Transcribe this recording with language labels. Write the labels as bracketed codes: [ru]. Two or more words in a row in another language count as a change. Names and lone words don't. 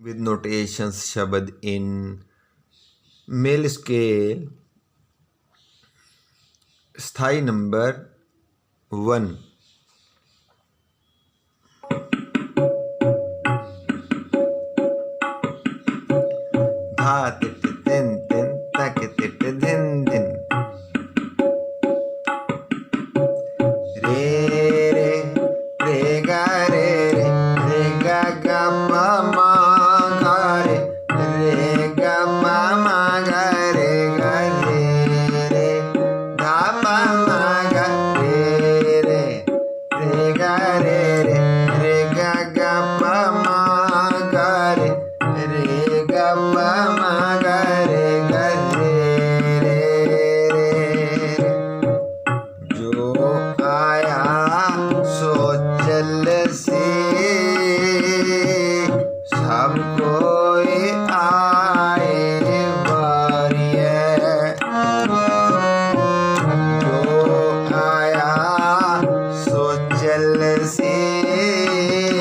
[en] with notations [hi] शब्द in मिल स्केल स्थाई नंबर 1 धा तिट तिन तिन तक तिट धिन धिन रे रे रे गा रे रे रे गा गा पा मा गा रे गा पा मा गा रे गा रे धा पा मा गा रे गा रे गा गा पा मा गा रे गा पा मा गा रे जो आया सो चल से सब कोई आए बारी है जो आया सो चल से